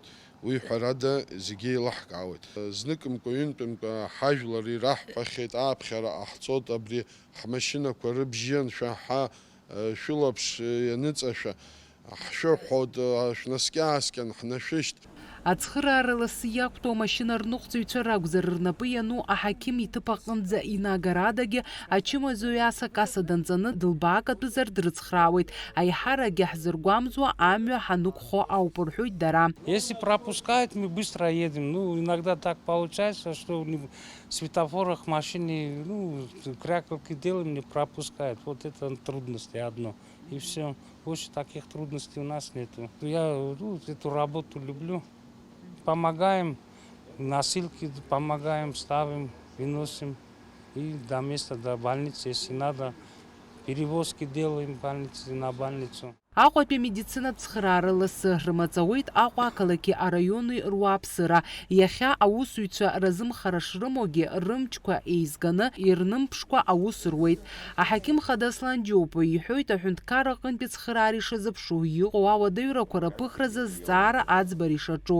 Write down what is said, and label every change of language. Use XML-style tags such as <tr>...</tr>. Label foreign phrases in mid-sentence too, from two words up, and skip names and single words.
<ab>Уи ҳәарада зегьы еилаҳкаауеит. Зныкымкәа, ҩынтәымкәа ҳажәлар ираҳҳәахьеит, ааԥхьара ҟаҳҵоит, абри ҳмашьынақәа рыбжьы аншәаҳа, шәылаԥш ианыҵашәа, ҳшәыҳәоит, шәнаскьааскьан, ҳнашәышьҭ. Ацхыраара лассы иақәтәоу амашьына рныҟәцаҩцәа ракәзар, рнапы иану аҳақьым иҭыԥ аҟынӡа инагарадагьы ачымазаҩ аса-каса данҵаны дылбаакатәызар дрыцхраауеит. Аиҳарагьы ҳзыргәамҵуа амҩа ҳанықәхо ауп, рҳәоит дара.</ab> <ru>Если пропускают, мы быстро едем. Ну, иногда так получается, что в светофорах машины, крякалки делаем, не пропускают. Вот это трудности одно. И все. Больше таких трудностей у нас нету. Я эту работу люблю. Помогаем, носилки помогаем, ставим, выносим. И до места, до больницы, если надо, перевозки делаем больницы на больницу.</ru> <ab>Аҟәатәи медицинатә цхыраара лассы рымаҵауеит Аҟәа ақалақьи араиони руааԥсыра. Иахьа аусзуҩцәа разымхара шрымоугьы рымчқәа еизганы ирнымԥшқәа аус руеит. Аҳақьым хада Аслан Џьоупуа иҳәоит, аҳәынҭқар аҟынтәи цхыраара ишазыԥшу, иҟоу ауадаҩрақәа рыԥыхразы зҵаара аӡбара ишаҿу.</ab>